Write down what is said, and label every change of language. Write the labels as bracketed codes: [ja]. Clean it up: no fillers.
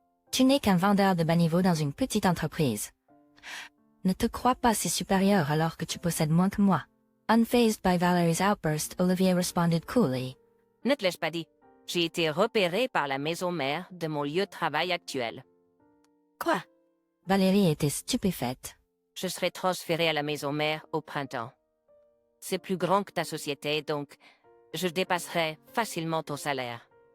[fr] Tu n'es qu'un vendeur de bas niveau dans une petite entreprise. Ne te crois pas si supérieur alors que tu possèdes moins que moi. [en] Unfazed by Valérie's outburst, Olivier responded coolly. [fr] Ne te laisse pas dit. J'ai été repéré par la maison mère de mon lieu de travail actuel. Quoi? Valérie était stupéfaite. Je serai transférée à la maison mère au printemps. C'est plus grand que ta société, donc je dépasserai facilement ton salaire.